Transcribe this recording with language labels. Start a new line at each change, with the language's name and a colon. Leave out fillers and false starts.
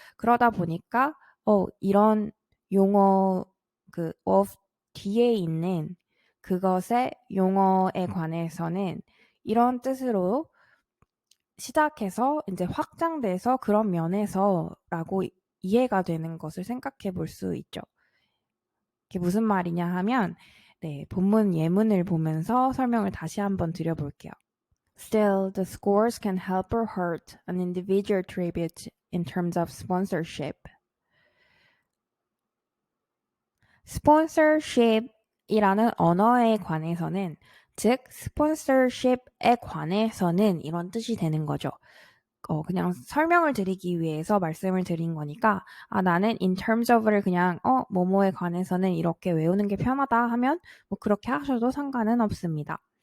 Korean: 그러다 보니까 이런 용어 그 of 뒤에 있는 그것의 용어에 관해서는 이런 뜻으로 시작해서 이제 확장돼서 그런 면에서라고 이해가 되는 것을 생각해 볼 수 있죠. 이게 무슨 말이냐 하면 본문 예문을 보면서 설명을 다시 한번 드려볼게요.
English: Still, the scores can help or hurt an individual tribute in terms of sponsorship.
Korean: sponsorship이라는 언어에 관해서는 즉 sponsorship에 관해서는 이런 뜻이 되는 거죠. 그냥 설명을 드리기 위해서 말씀을 드린 거니까 나는 in terms of를 그냥 뭐뭐에 관해서는 이렇게 외우는 게 편하다 하면 뭐 그렇게 하셔도 상관은 없습니다.